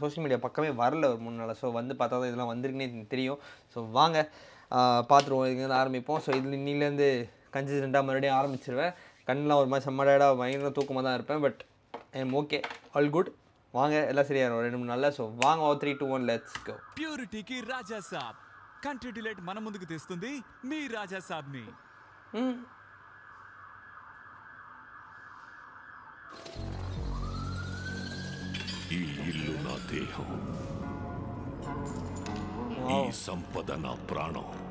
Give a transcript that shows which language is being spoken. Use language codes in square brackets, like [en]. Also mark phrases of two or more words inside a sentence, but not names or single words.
[ta] சோஷியல் மீடியா பக்கமே வரல ஒரு 3 நாள். ஸோ வந்து பார்த்தா தான் இதெல்லாம் வந்திருக்குன்னே தெரியும். ஸோ வாங்க பார்த்துருவோம், இதுலேருந்து ஆரம்பிப்போம். ஸோ இதில் இன்னிலேருந்து கன்சிஸ்டண்ட்டாக மறுபடியும் ஆரம்பிச்சிருவேன். கண்ணெலாம் ஒரு மாதிரி செம்மடாக பயங்கர தூக்கமாக தான் இருப்பேன். [en] But I'm okay, all good. [ta] வாங்க எல்லாம் சரியாயிரும் 2-3 நாள்ல. ஸோ வாங்க 3, 2, 1 [en] let's go. [te] ప్యూరిటీకి రాజా సాబ్ కంట్రీ డిలైట్ మన ముందుకు తెస్తుంది మీ రాజా సాబ్ ని. ఈ ఇల్లు నా దేహం, ఈ సంపద నా ప్రాణం.